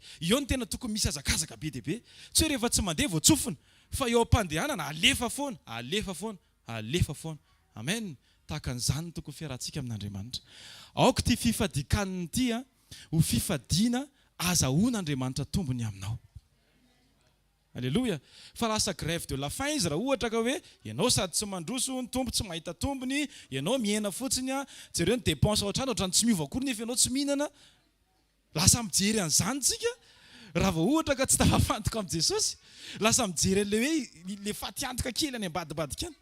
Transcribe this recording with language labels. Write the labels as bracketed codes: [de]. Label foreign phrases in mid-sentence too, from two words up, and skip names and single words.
[mg] Eo ny tena tokony misy azakazaka be dia be. Tsy hoe rehefa tsy mandeha vao tsofina, fa eo am-pandehanana alefa foana, alefa foana, alefa foana. Amen. Tahaka an'izany ny tokony fiarahantsika amin'Andriamanitra. Aoka ty fifadian-kanina ity ho fifadiana azahoan'Andriamanitra tombony aminao. Alléluia. Fa lasa [fr] grève de la faim [mg] izy raha ohatra ka hoe ianao sady tsy mandroso, ny tombo tsy mahita tombony, ianao miena fotsiny, jereo ny dépense ao an-trano ohatrany tsy miova akory nefa ianao tsy mihinana. Lasa mijery an'izany tsika raha vao ohatra ka tsy tafafantoka amin'i Jesosy. Lasa mijery an'ilay hoe le fatiantoka kely any ambadibadika any.